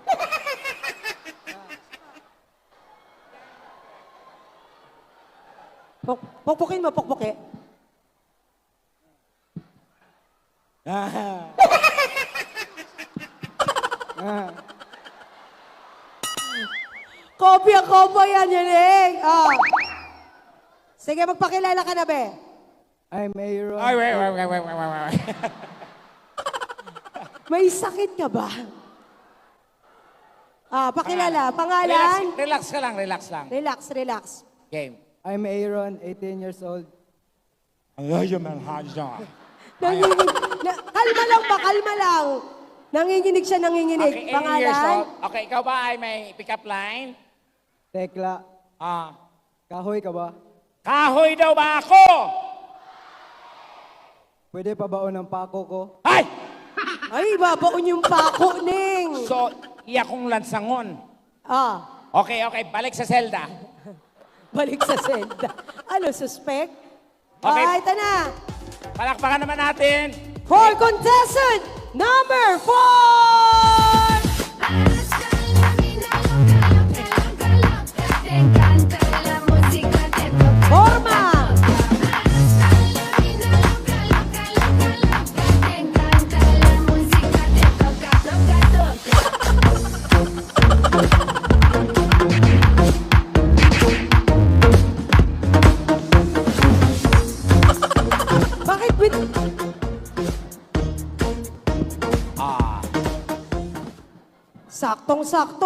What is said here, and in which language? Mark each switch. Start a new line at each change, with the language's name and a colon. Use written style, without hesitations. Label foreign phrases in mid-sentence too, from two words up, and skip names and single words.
Filipino: Pukpukin mo, pukpuki. Ah. Kopya yan, Yanig. Oh. Sige, magpakilala ka na, be.
English: I'm Aaron.
Filipino: Ay, wait. May sakit ka ba? Pakilala. Pangalan? Relax ka lang, relax lang. Relax. Game.
English: I'm Aaron, 18 years old.
Filipino: Kalma lang. Nanginginig siya.
English: Okay, 18 years
Filipino: Pangalan?
English: old.
Filipino: Okay, ikaw ba ay may
English: pick-up line?
Filipino: Tekla, Ah. kahoy ka ba? Kahoy daw ba ako? Pwede pa baon ng pako ko? Ay! Ay, babaon yung pako, Ning. So,
Cebuano: iya kong lansangon.
Filipino: Okay, balik sa selda. Balik sa senda. Ano, suspect? Okay. Ito na. Palakpakan naman natin.
English: For contestant number 4!
Spanish: Hasta la vida loca, loca, loca. Te encanta la música, te toca. Forma! Hasta la vida loca, loca, loca, loca. Te encanta la música, te toca, toca, toca.
Filipino: Bakit with... Ah. Saktong-sakto